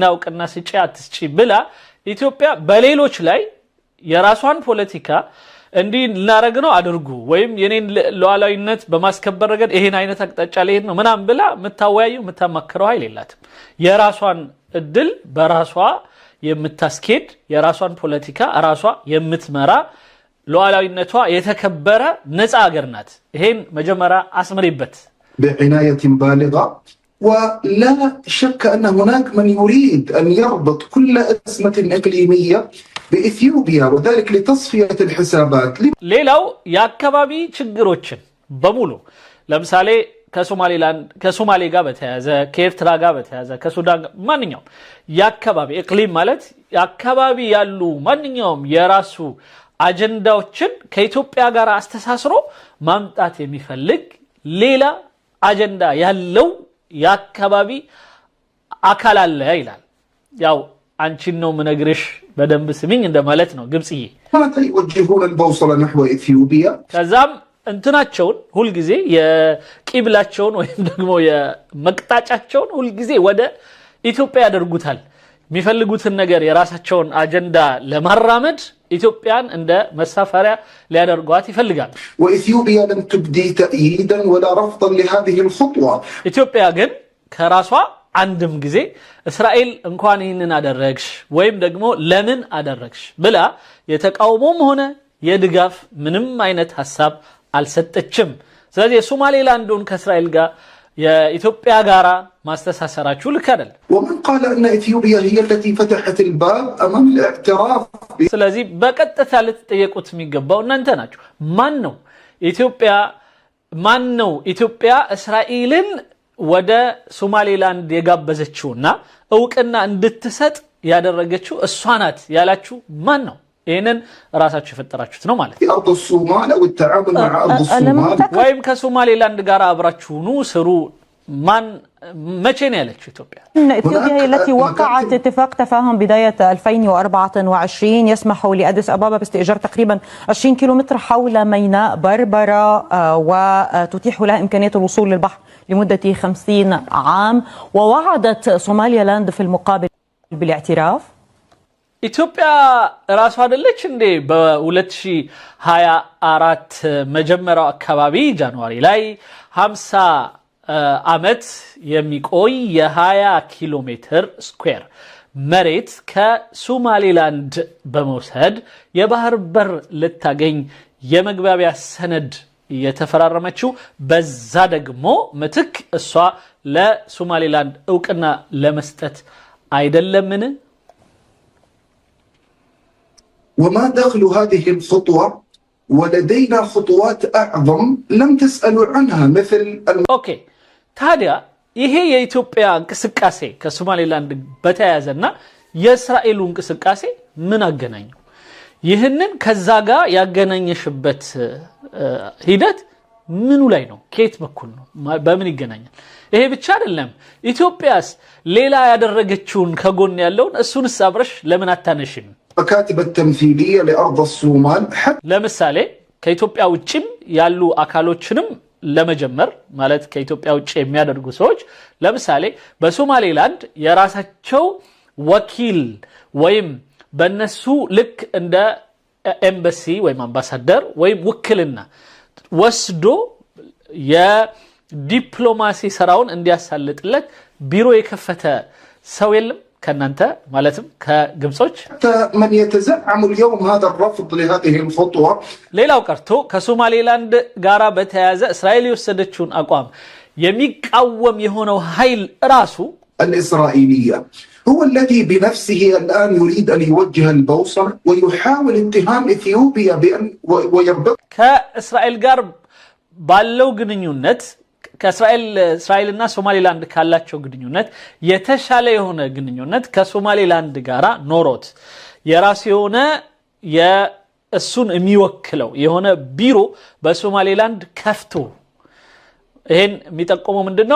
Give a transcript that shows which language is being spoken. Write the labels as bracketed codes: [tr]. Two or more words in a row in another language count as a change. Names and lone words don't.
[am] እውቅና ስጪ አትስጪ ብላ ኢትዮጵያ በሌሎች ላይ የራሷን ፖለቲካ እንዲህ ልናረግ ነው አድርጉ ወይም የኔን ሉዓላዊነት በማስከበር ረገድ ይሄን አይነት አቅጣጫ ላይ ነው ምናም ብላ መታወያዩ መታማከረው ኃይል የላትም። የራሷን እድል በራሷ የምታስኬድ የራሷን ፖለቲካ ራሷ የምትመራ ሉዓላዊነቷ የተከበረ ነፃ ሀገር ናት። ይሄን መጀመሪያ አስምሪበት። [ar] بعناية بالغة ولا شك أن هناك من يريد أن يربط كل أزمة إقليمية بإثيوبيا وذلك لتصفية الحسابات. [am] ሌላው የአካባቢ ችግሮችን በሙሉ ለምሳሌ ከሶማሌ ጋር በተያያዘ ከኤርትራ ጋር በተያያዘ ከሱዳን ማንኛውም የአካባቢ ኢቅሊም ማለት የአካባቢ ያሉ ማንኛውም የራሱ አጀንዳዎችን ከኢትዮጵያ ጋር አስተሳስሮ ማምጣት የሚፈልግ ሌላ አጀንዳ ያለው የአካባቢ አካል አለ ይላል። ያው አንቺን ነው ምነግርሽ በደንብ ስሚኝ እንደማለት ነው። ግብጽዬ [ar] يوجهون البوصلة نحو إثيوبيا [am] ከዛም እንትናቸውን ሁሉ ጊዜ የቂብላቸውን ወይም ደግሞ የመቅጣጫቸውን ሁሉ ጊዜ ወደ ኢትዮጵያ ያደርጉታል። የሚፈልጉትን ነገር የራሳቸውን አጀንዳ ለማራመድ ኢትዮጵያን እንደ መሳፈሪያ ሊያደርጓት ይፈልጋል። [ar] وإثيوبيا لم تبدي تأييدا ولا رفضا لهذه الخطوة. [am] ኢትዮጵያ ግን ከራሷ አንድም ጊዜ እስራኤል እንኳን ይህንን አደረግሽ ወይም ደግሞ ለምን አደረግሽ ብላ የተቃውሞም ሆነ የድጋፍ ምንም አይነት ሐሳብ አልሰጠችም። ስለዚህ የሶማሌላንዱን ከእስራኤል ጋር የኢትዮጵያ ጋራ ማስተሳሰራችሁ ልክ አይደል። [ar] ومن قال أن إثيوبيا هي التي فتحت الباب أمام الاعتراف. [am] ስለዚህ በቀጥታ ልትጠየቁት የሚገባው እናንተ ናችሁ። ማን ነው ኢትዮጵያ እስራኤልን ወደ ሶማሌላንድ የጋበዘችውና እውቅና እንድትሰጥ ያደረገችው እሷ ናት ያላችሁ ማን ነው? ይሄንን ራሳችሁ የፈጠራችሁት ነው ማለት ነው። [ar] أرض الصومال والتعامل مع أرض الصومال [am] ወይም ከሶማሌላንድ ጋር አብራችሁ ኑ ስሩ ማን መቼ ነው ያለችው ኢትዮጵያ? [ar] إثيوبيا هي التي وقعت اتفاق تفاهم بداية 2024 يسمح لأديس أبابا باستئجار تقريبا 20 كيلومتر حول ميناء بربرة وتتيح لها إمكانية الوصول للبحر لمدة 50 عام. ووعدت صوماليلاند في المقابل بالاعتراف. [am] ኢትዮጵያ ራሷ አይደለች እንዴ በ2024 መጀመሪያው አካባቢ ጃንዋሪ ላይ 50 ዓመት የሚቆይ የ20 ኪሎ ሜትር ስኩዌር መሬት ከሶማሌላንድ በመውሰድ የባህር በር ልታገኝ የመግባቢያ ሰነድ የተፈራረመችው? በዛ ደግሞ ምትክ እሷ ለሶማሌላንድ እውቅና ለመስጠት አይደለምን? [ar] وما دخل هذه الخطوة ولدينا خطوات أعظم لم تسألوا عنها مثل [am] اوكي ታዲያ ይሄ የኢትዮጵያ እንቅስቃሴ ከሶማሌላንድ በተያያዘና የእስራኤሉ እንቅስቃሴ ምን አገናኘው? ይህንን ከዛ ጋር ያገናኘሽበት ሂደት ምኑ ላይ ነው? ከየት በኩል ነው? በምን ይገናኛል? ይሄ ብቻ አይደለም። ኢትዮጵያስ ሌላ ያደረገችውን ከጎን ያለውን እሱንስ አብረሽ ለምን አታነሽም? [ar] مكاتب التمثيلية لأرض الصومال [am] ለምሳሌ ከኢትዮጵያ ውጭም ያሉ አካሎችንም ለመጀመር ማለት ከኢትዮጵያ ውጭ የሚያደርጉ ሰዎች ለምሳሌ በሶማሌላንድ የራሳቸው ወኪል ወይም በነሱ ልክ እንደ ኤምባሲ ወይም አምባሳደር ወይም ውክልና ወስዶ የዲፕሎማሲ ስራውን እንዲያሳልጥለት ቢሮ የከፈተ ሰው የለም ከናንተ ማለትም ከግብጾች? [ar] من يتزعم اليوم هذا الرفض لهذه الخطوة [am] ሌላው ቀርቶ ከሶማሌላንድ ጋራ በተያያዘ እስራኤል የወሰደችውን አቋም የሚቃወም የሆነው ኃይል ራሱ [ar] الإسرائيلية هو الذي بنفسه الآن يريد أن يوجه البوصلة ويحاول اتهام إثيوبيا بأن ويربط [am] ከእስራኤል ጋር ባለው ግንኙነት ከእስራኤልና ሶማሌላንድ ካላቸው ግንኙነት የተሻለ የሆነ ግንኙነት ከሶማሌላንድ ጋራ ኖሮት የራሱ የሆነ የእሱን የሚወክለው የሆነ ቢሮ በሶማሌላንድ ከፍቶ ይሄን የሚጠቆመው ምንድነው?